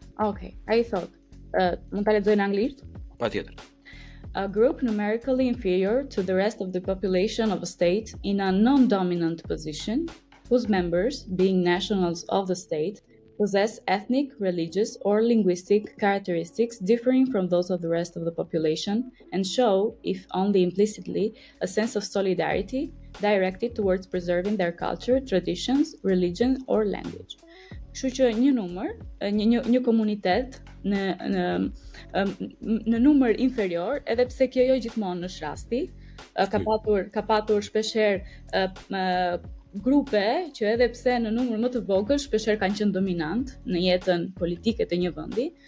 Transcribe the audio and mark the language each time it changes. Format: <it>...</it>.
<en>Okay, I thought,</en> <sq>mund ta lexoj në anglisht? Patjetër.</sq> <en>A group numerically inferior to the rest of the population of a state in a non-dominant position, whose members, being nationals of the state, possess ethnic, religious, or linguistic characteristics differing from those of the rest of the population, and show, if only implicitly, a sense of solidarity directed towards preserving their culture, traditions, religion, or language.</en> <sq>Kështu që një numër, një komunitet në numër inferior, edhe pse kjo jo gjithmonë është rasti, ka patur shpeshherë grupe që edhe pse në numër më të vogël shpeshherë kanë qenë dominant në jetën politike të një vendi.</sq>